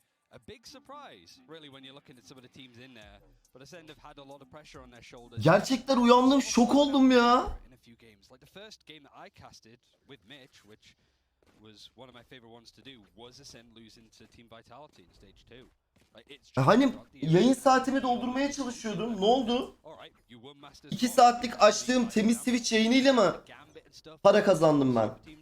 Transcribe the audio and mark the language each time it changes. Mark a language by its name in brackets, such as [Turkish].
[English] A big surprise, really, when you're looking at some of the teams in there. But Acend have had a lot of pressure on their shoulders. [Turkish] Gerçekten uyandım, şok oldum ya. [English] In a few games, like the first game that I casted with Mitch, which was one of my favorite ones to do, was Acend losing to Team Vitality in stage 2. [Turkish] Hani yayın saatimi doldurmaya çalışıyordum. Ne oldu? 2 saatlik açtığım temiz Twitch yayınıyla mı para kazandım ben?